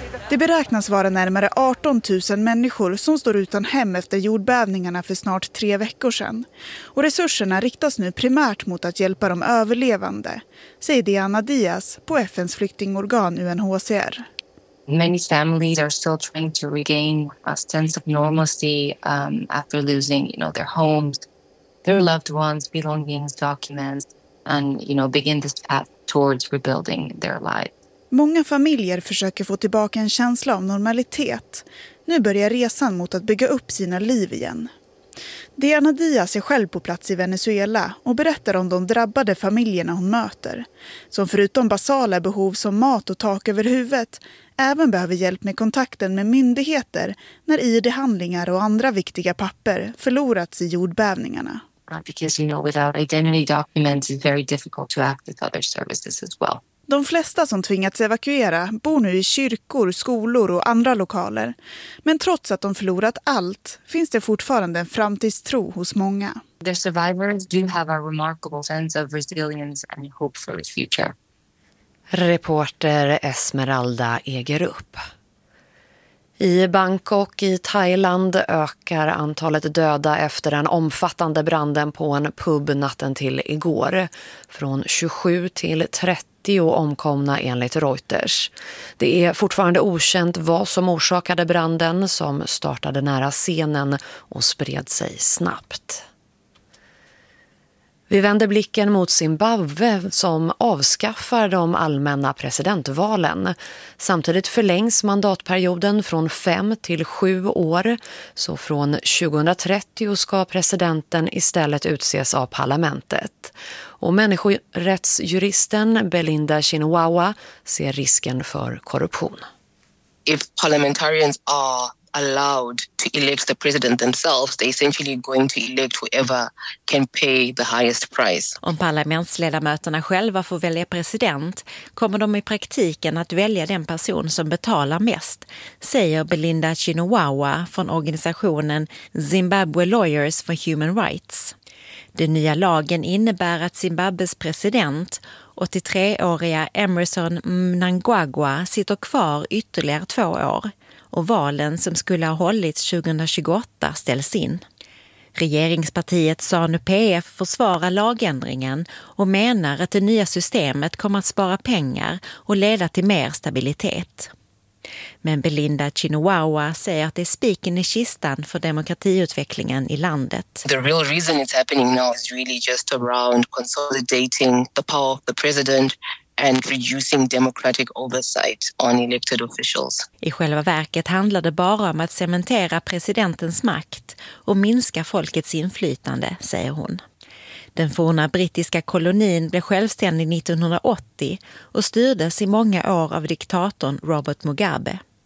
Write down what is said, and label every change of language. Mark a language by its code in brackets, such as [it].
[sv] Det beräknas vara närmare 18 000 människor som står utan hem efter jordbävningarna för snart 3 veckor sedan. Och resurserna riktas nu primärt mot att hjälpa de överlevande, säger Diana Diaz på FNs flyktingorgan UNHCR. [en] Many families are still trying to regain a sense of normalcy after losing, you know, their homes, their loved ones, belongings, documents, and you know, begin this path towards rebuilding their lives. [sv] Många familjer försöker få tillbaka en känsla av normalitet. Nu börjar resan mot att bygga upp sina liv igen. Diana Diaz är själv på plats i Venezuela och berättar om de drabbade familjerna hon möter, som förutom basala behov som mat och tak över huvudet, även behöver hjälp med kontakten med myndigheter när ID-handlingar och andra viktiga papper förlorats i jordbävningarna. [en] Because you know, without identity documents it's very difficult to access other services as well. [sv] De flesta som tvingats evakuera bor nu i kyrkor, skolor och andra lokaler. Men trots att de förlorat allt finns det fortfarande en framtidstro hos många. [en] The survivors do have a remarkable sense of resilience and hope for the future. [sv] Reporter Esmeralda Egerup. I Bangkok i Thailand ökar antalet döda efter den omfattande branden på en pub natten till igår. Från 27 till 30 omkomna enligt Reuters. Det är fortfarande okänt vad som orsakade branden som startade nära scenen och spred sig snabbt. Vi vänder blicken mot Zimbabwe som avskaffar de allmänna presidentvalen. Samtidigt förlängs mandatperioden från 5 till 7 år. Så från 2030 ska presidenten istället utses av parlamentet. Och människorättsjuristen Belinda Chinwawa ser risken för korruption. [en] If parliamentarians are allowed to elect the president themselves, they're essentially going to elect whoever can pay the highest price. [sv] Om parlamentsledamöterna själva får välja president kommer de i praktiken att välja den person som betalar mest, säger Belinda Chinwawa från organisationen Zimbabwe Lawyers for Human Rights. Den nya lagen innebär att Zimbabwes president, 83-åriga Emmerson Mnangagwa, sitter kvar ytterligare 2 år. Och valen som skulle ha hållits 2028 ställs in. Regeringspartiet ZANU-PF försvarar lagändringen och menar att det nya systemet kommer att spara pengar och leda till mer stabilitet. Men Belinda Chinwawa säger att det är spiken i kistan för demokratiutvecklingen i landet. [en] The real reason it's happening now is really just around consolidating the power of the president and reducing democratic oversight on elected officials. [sv] I själva verket handlar det bara om att cementera presidentens makt och minska folkets inflytande, säger hon. Den forna brittiska kolonin blev självständig 1980 och styrdes i många år av diktatorn Robert Mugabe.